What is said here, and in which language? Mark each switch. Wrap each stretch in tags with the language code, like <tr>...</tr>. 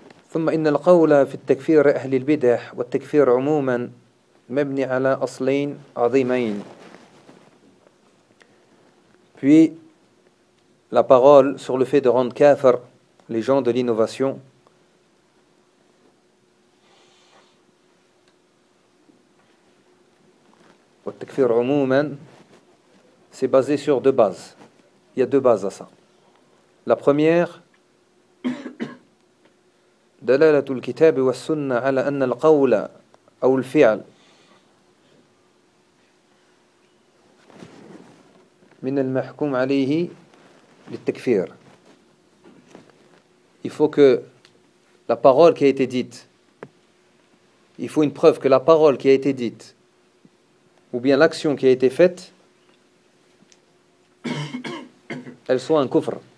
<ar>ثم إن القول في التكفير أهل البدع والتكفير عموما مبني على أصلين عظيمين.</ar> <fr>Puis la parole sur le fait de rendre kafir les gens de l'innovation</fr> <ar>والتكفير عموما,</ar> <fr>c'est basé sur deux bases. Il y a deux bases à ça. La première,</fr> <ar>دلالة الكتاب والسنة على أن القول أو الفعل من المحكوم عليه للتكفير.</ar> <fr>Il faut que la parole qui a été dite, il faut une preuve que la parole qui a été dite, ou bien l'action qui a été faite, elle soit un kufr.</fr>